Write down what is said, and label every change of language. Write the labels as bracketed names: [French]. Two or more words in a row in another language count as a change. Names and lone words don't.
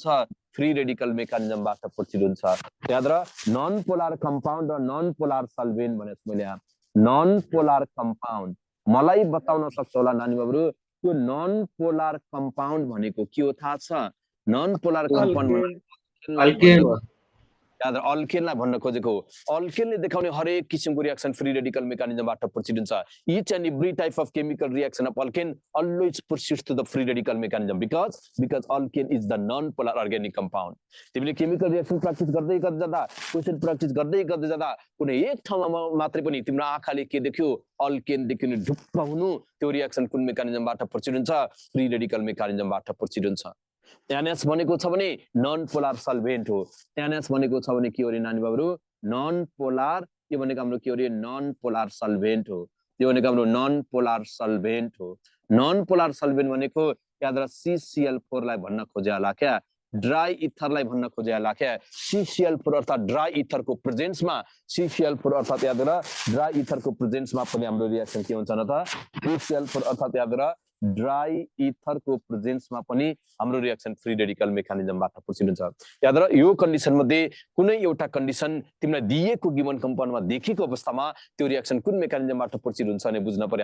[English] free radical mechanismबाट [Nepali] प्रोसिड हुन्छ। याद र [English] non polar compound [Nepali] र [English] non polar solvent [Nepali] भनेको मैले [English] non polar compound [Nepali] मलाई बताउन सक्छ होला नानी बाबुहरू? त्यो [English] non polar compound [Nepali] भनेको के हो थाहा छ? [English] non polar compound [Nepali] याद अल्केनलाई भन्न खोजेको हो। अल्केनले देखाउने हरेक किसिमको रियाक्सन [English] free radical mechanismबाट [Nepali] प्रोसिड हुन्छ। [English] each and every type of chemical reaction of alkane always proceeds to the free radical mechanism because alkane is the non polar organic compound। [Nepali] तिमीले [English] chemical reaction practice [Nepali] गर्दै जाँदा, [English] question practice [Nepali] गर्दै जाँदा कुनै एक ठाउँमा मात्रै पनि तिम्रो आँखाले के देख्यो? अल्केन देखिनु ढुक्क हुनु, त्यो रियाक्सन कुन मेकानिजमबाट प्रोसिड हुन्छ? [English] free radical mechanismबाट [Nepali] प्रोसिड हुन्छ। NH भनेको छ भने [English] non polar solvent [Nepali] हो। NH भनेको छ भने के हो रे नानी बाबुहरू? [English] non polar. [Nepali] यो भनेको हाम्रो के हो रे? [English] non polar solvent [Nepali] हो। यो भनेको हाम्रो [English] non polar solvent [Nepali] हो। [English] non polar solvent [Nepali] भनेको याद राख CCl4 लाई भन्न खोजे होला क्या? [English] dry etherलाई [Nepali] भन्न खोजे होला क्या? CCl4 अर्थात [English] dry etherको presenceमा [Nepali] CCl4 अर्थात याद राख [English] dry etherको presenceमा [Nepali] पनि हाम्रो रियाक्सन के हुन्छ न त? CCl4 अर्थात याद राख [English] dry etherको presenceमा [Nepali] पनि हाम्रो रियाक्सन [English] free radical mechanismबाट [Nepali] प्रोसिड हुन्छ। याद राख यो कन्डिसन मध्ये कुनै एउटा कन्डिसन तिमीलाई दिएको [English] given compoundमा [Nepali] देखिएको अवस्थामा त्यो रियाक्सन कुन मेकानिजमबाट प्रोसिड हुन्छ भने बुझ्न पर्यो।